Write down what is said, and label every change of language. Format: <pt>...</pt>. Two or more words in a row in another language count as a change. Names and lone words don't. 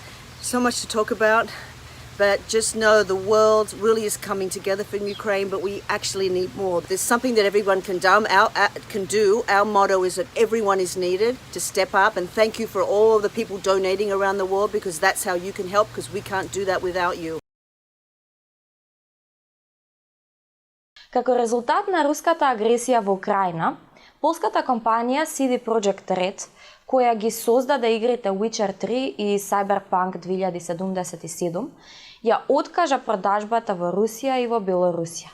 <en>So much to talk about, but just know the world really is coming together from Ukraine, but we actually need more. There's something that everyone can do. Our motto is that everyone is needed to step up, and thank you for all of the people donating around the world because that's how you can help, because we can't do that without you.</en> <mk>Како резултат на руската агресија во Украина, полската компанија CD Projekt Red, која ги создаде игрите Witcher 3 и Cyberpunk 2077, ја откажа продажбата во Русија и во Белорусија.</mk>